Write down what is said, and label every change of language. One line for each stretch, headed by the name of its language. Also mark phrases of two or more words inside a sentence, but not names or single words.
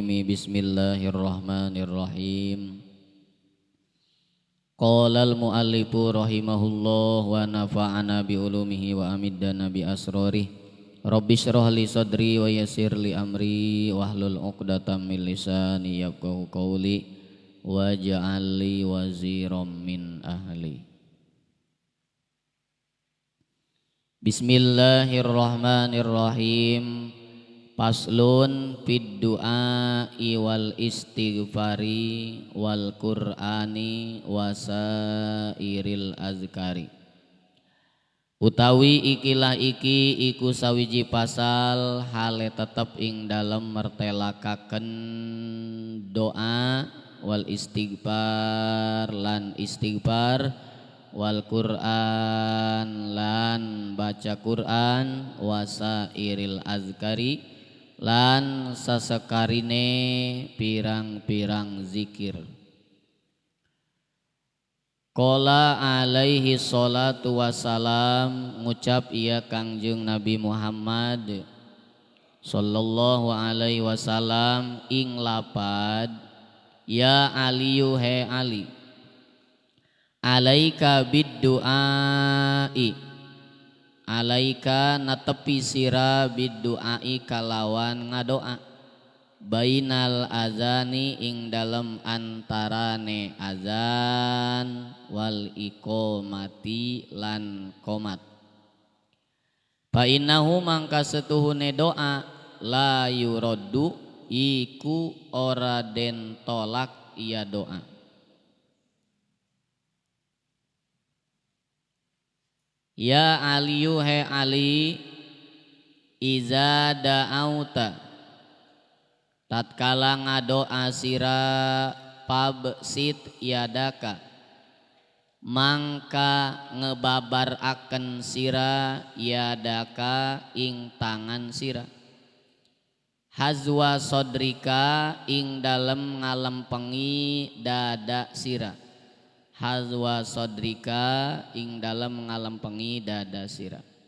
Arabic: بسم الله الرحمن الرحيم. قال المؤلف رحمه الله ونفعنا بعلومه وأمدنا بأسراره. رب اشرح لي صدري ويسر لي أمري واحلل عقدة من لساني يفقهوا قولي واجعل لي وزيرا من أهلي. بسم الله الرحمن الرحيم. فصل في الدعاء والاستغفار والقرآن وسائر الأذكار.
Javanese: Utawi ikilah iki iku sawiji pasal hale tetep ing dalem mertelakaken doa
Arabic: والاستغفار
Javanese: lan istighfar
Arabic: والقرآن
Javanese: lan baca Qur'an
Arabic: وسائر الأذكار
Javanese: lan sasekarine pirang-pirang zikir.
Arabic: قال عليه الصلاة والسلام,
Javanese: ngucap ia Kangjeng Nabi Muhammad
Arabic: صلى الله عليه وسلم
Javanese: ing lapad,
Arabic: يا علي
Javanese: he Ali,
Arabic: عليك بالدعاء، عليك
Javanese: natepi sira
Arabic: بالدعاء
Javanese: kalawan ngadoa,
Arabic: بين الأذان
Javanese: ing dalem antarane azan
Arabic: والإقامة
Javanese: lan qomat.
Arabic: فإنه
Javanese: mangka setuhune doa
Arabic: لا يرد
Javanese: iku ora den tolak iya doa.
Arabic: يا علي
Javanese: he Ali,
Arabic: إذا دعوت,
Javanese: tatkala ngadoa sira
Arabic: فابسط يدك,
Javanese: mangka ngebabar akan sira yadaka ing tangan sira,
Arabic: حذو صدرك
Javanese: ing dalem ngalempengi dada sira,
Arabic: حذو صدرك
Javanese: ing dalem ngalempengi dada sira.